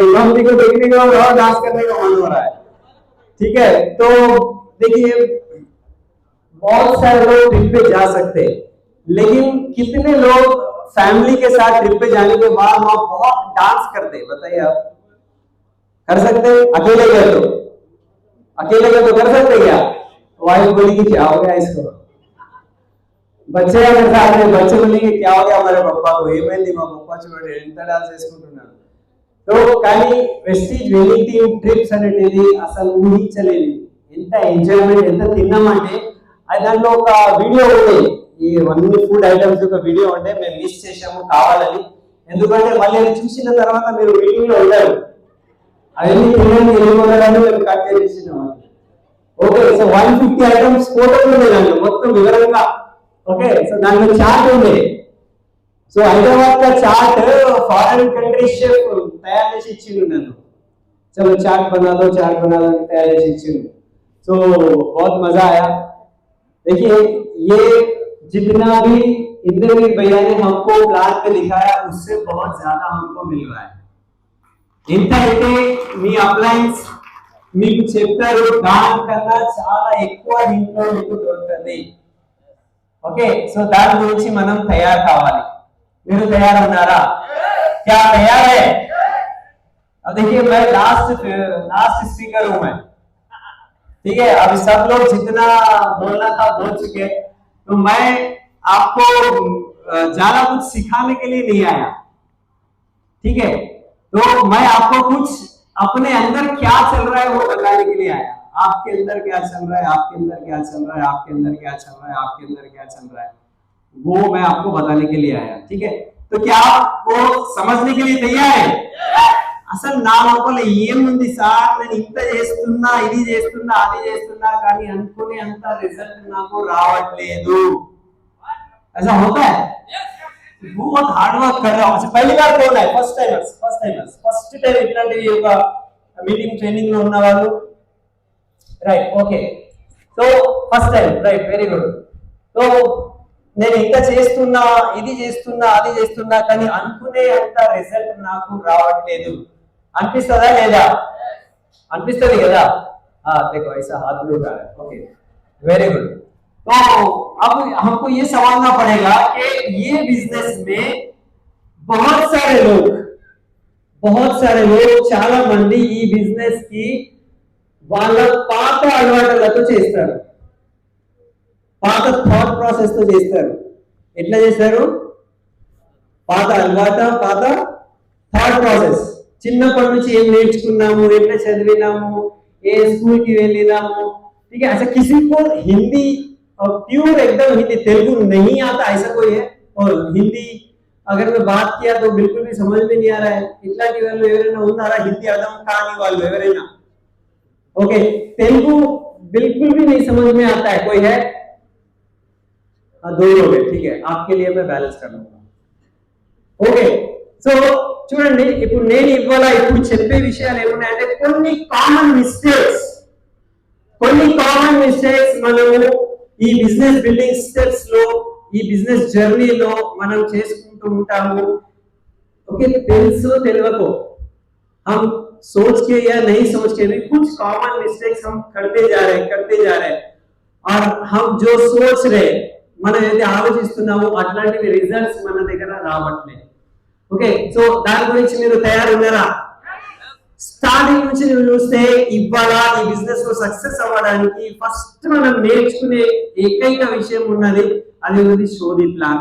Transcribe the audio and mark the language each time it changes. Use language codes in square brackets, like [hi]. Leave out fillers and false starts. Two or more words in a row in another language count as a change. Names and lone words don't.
[hi] इमामती को देखने के बाद और डांस करने का मन हो रहा है। ठीक है, तो देखिए बहुत सारे लोग ट्रिप पे जा सकते हैं, लेकिन कितने लोग फैमिली के साथ ट्रिप पे जाने के बाद वहां बहुत डांस करते हैं? बताइए आप कर सकते हैं? अकेले गए तो कर सकते क्या? वाइफ बोली कि क्या हो गया इसको, बच्चे अगर साथ में बच्चे बोलेंगे क्या हो गया हमारे पप्पा को, [te] ఏమైంది మా పప్పా చూడండి ఎంత డాన్స్ చేసుకుంటున్నాడు. సో కానీ వెస్టీజ్ వెల్లింగ్ [en] team trips [te] అనేది అసలు ఊహించలేదు. ఎంత ఎంజాయ్మెంట్, ఎంత తిన్నామంటే అది దాంట్లో ఒక వీడియో ఉంది, ఈ అన్ని [en] food items [te] ఒక వీడియో ఉంటే మేము మిస్ చేసాము కావాలని. ఎందుకంటే మళ్ళీ చూసిన తర్వాత మీరు మీటింగ్ లో ఉంటారు, అవన్నీ తినండి వెళ్ళిపోతారని మేము కట్ చేసేసినాం. [en] okay, so [te] 150 ఐటమ్స్ ఫోటోలు ఉన్నాయి దాంట్లో మొత్తం వివరంగా. [en] okay, so [te] దాంట్లో చార్ట్ ఉంది. సో హైదరాబాద్ [hi] का चार्ट [en] foreign country chef [te] तैयार చేసి ఇచ్చిండు నన్ను. [hi] चलो चार्ट बना दो तैयार [te] చేసి ఇచ్చిండు. [hi] तो बहुत मजा आया. देखिए ये जितना भी इंद्रजीत भैया ने हमको प्लान पे दिखाया उससे बहुत ज्यादा हमको मिल रहा है. [te] ఇంత అయితే మీ అప్లయన్స్ మీకు చెప్తారు దానికన్నా చాలా ఎక్కువ దీంట్లో మీకు దొరుకుతుంది. [en] okay, so [te] దాని గురించి మనం తయారు కావాలి. మీరు తయారు ఉన్నారా? [hi] क्या तैयार है? अब देखिए मैं [en] last speaker [hi] हूं मैं. ठीक है, अभी सब लोग जितना बोलना था बोल चुके, तो मैं आपको ज्यादा कुछ सिखाने के लिए नहीं आया. ठीक है, तो मैं आपको कुछ अपने अंदर क्या चल रहा है वो बताने के लिए आया. आपके अंदर क्या चल रहा है, आपके अंदर क्या चल रहा है, आपके अंदर क्या चल रहा है, आपके अंदर क्या चल रहा है, वो मैं आपको बताने के लिए आया. ठीक है, तो क्या आप वो समझने के लिए तैयार है? [te] అసలు నా లోపల ఏముంది సార్, నేను ఇంత చేస్తున్నా, ఇది చేస్తున్నా, అది చేస్తున్నా, కానీ అనుకునే అంత రిజల్ట్ నాకు రావట్లేదు. [hi] ऐसा होता है? बहुत [en] hard work [hi] कर रहा हूं. पहली बार कौन है? [en] first timers first time [te] ఇట్లాంటి ఒక [en] meeting training [te] లో ఉన్న వాళ్ళు. [en] right, okay, so first time, right, very good. [te] సో నేను ఇంత చేస్తున్నా, ఇది చేస్తున్నా, అది చేస్తున్నా, కానీ అనుకునే అంత రిజల్ట్ నాకు రావట్లేదు. అనిపిస్తుందా లేదా? అనిపిస్తుంది కదా. [hi] हाँ देखो ऐसा हाथ में उठा रहा है, [en] okay very good. [hi] तो अब हमको ये समझना पड़ेगा कि ये बिजनेस में बहुत सारे लोग [te] చాలా మంది ఈ బిజినెస్ కి వాళ్ళ పాత అలవాట్లతో చేస్తారు, పాత [en] thought process [te] తో చేస్తారు. ఎట్లా చేస్తారు? పాత అలవాట, పాత [en] thought process. [te] చిన్నప్పటి నుంచి ఏం నేర్చుకున్నాము, ఎట్లా చదివినాము, ఏ [hi] स्कूल की [te] వెళ్ళినాము, [hi] ठीक है. अच्छा किसी को हिंदी प्योर एकदम हिंदी तेलुगु नहीं आता ऐसा कोई है? और हिंदी अगर मैं बात किया तो बिल्कुल भी समझ में नहीं आ रहा है, [te] ఇట్లాంటి వాళ్ళు ఎవరైనా ఉన్నారా? హిందీ అర్థం కాని వాళ్ళు ఎవరైనా? [hi] ओके तेलुगु बिल्कुल भी नहीं समझ में आता है, कोई है? हाँ दो लोग हैं, ठीक है आपके लिए मैं बैलेंस कर लूंगा. [te] ఓకే సో చూడండి, ఇప్పుడు నేను ఇవాళ ఇప్పుడు చెప్పే విషయాలు ఏమున్నాయంటే కొన్ని [en] common mistakes [te] మనము ఈ [en] business building steps [te] లో, ఈ బిజినెస్ జర్నీలో మనం చేసుకుంటూ ఉంటాము. [hi] ओके [te] తెలుసు తెలియకో [hi] हम सोच के या नहीं सोच के भी कुछ [en] common mistakes [hi] हम करते जा रहे हैं और हम जो सोच रहे [te] మనం ఏదైతే ఆలోచిస్తున్నామో అట్లాంటివి రిజల్ట్స్ మన దగ్గర రావట్లేదు. [en] okay so [te] దాని గురించి మీరు తయారున్నారా? స్టార్టింగ్ నుంచి మీరు చూస్తే ఇవాళ ఈ బిజినెస్ లో సక్సెస్ అవ్వడానికి ఫస్ట్ మనం నేర్చుకునే ఏకైక విషయం ఉన్నది, అది ఉంది [en] show the plan.